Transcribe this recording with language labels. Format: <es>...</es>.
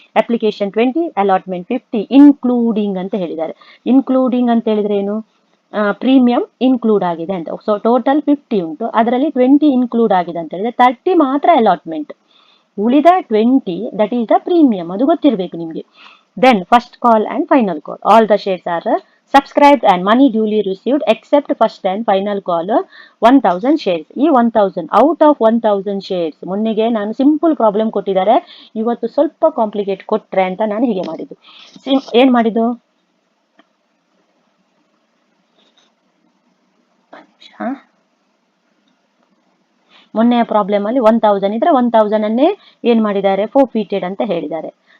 <kn>Application 20, allotment 50, including ಅಂತ ಹೇಳಿದ್ದಾರೆ. Including ಅಂತ ಹೇಳಿದ್ರೆ ಏನು, ಪ್ರೀಮಿಯಂ ಇನ್ಕ್ಲೂಡ್ ಆಗಿದೆ ಅಂತ. ಸೊ ಟೋಟಲ್ 50 ಉಂಟು, ಅದರಲ್ಲಿ 20 ಇನ್ಕ್ಲೂಡ್ ಆಗಿದೆ ಅಂತ ಹೇಳಿದ್ರೆ 30 ಮಾತ್ರ ಅಲಾಟ್ಮೆಂಟ್, ಉಳಿದ 20</kn> <en>that is the premium,</en> <kn>ಅದು ಗೊತ್ತಿರಬೇಕು ನಿಮಗೆ.</kn> <en>Then first call and final call, all the shares are subscribed and money duly received except first and final call 1,000 shares.</en> <kn>ಈ 1,000 ಔಟ್ ಆಫ್ 1,000 ಶೇರ್ಸ್, ಮೊನ್ನೆಗೆ ನಾನು ಸಿಂಪಲ್ ಪ್ರಾಬ್ಲಮ್ ಕೊಟ್ಟಿದ್ದಾರೆ, ಇವತ್ತು ಸ್ವಲ್ಪ complicate ಕೊಟ್ರೆ ಅಂತ ನಾನು ಹೀಗೆ ಮಾಡಿದ್ದು. ಏನ್ ಮಾಡಿದ್ದು, ಮೊನ್ನೆಯ ಪ್ರಾಬ್ಲಮ್ ಅಲ್ಲಿ 1,000 ಇದ್ರೆ 1,000 ಅನ್ನೇ ಏನ್ ಮಾಡಿದ್ದಾರೆ, ಫೋರ್ಫೀಟೆಡ್ ಅಂತ ಹೇಳಿದ್ದಾರೆ.</kn>